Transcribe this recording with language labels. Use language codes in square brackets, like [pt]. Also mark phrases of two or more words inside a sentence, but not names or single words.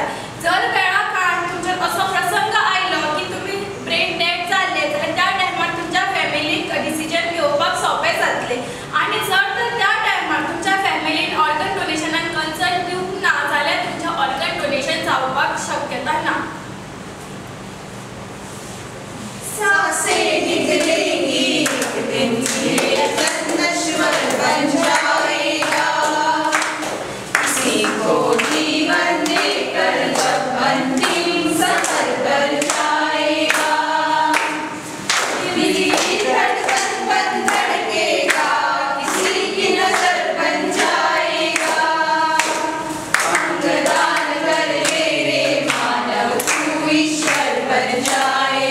[kok] जर वेळा काळान तुमचेर असो प्रसंग आयलो की तुमी [en] brain dead [kok] जाल्ले जाल्यार त्या टायमार तुमच्या फॅमिलीक डिसिजन घेवपाक सोपें जातलें. आनी जर तर त्या टायमार तुमच्या फॅमिलीन [en] organ donationan [kok] कन्सर्न दिवंक ना जाल्यार तुमचें [en] organ donation [kok] जावपाक शक्यता ना. [hi] सांसे निकलेंगी एक दिन ये तन नश्वर बन जाएगा किसी को जीवन देकर जब अंतिम सफर कर जाएगा दिल की धड़कन बन धड़केगा किसी की नजर बन जाएगा अंगदान कर ले रे मानव तू ईश्वर बन जाएगा.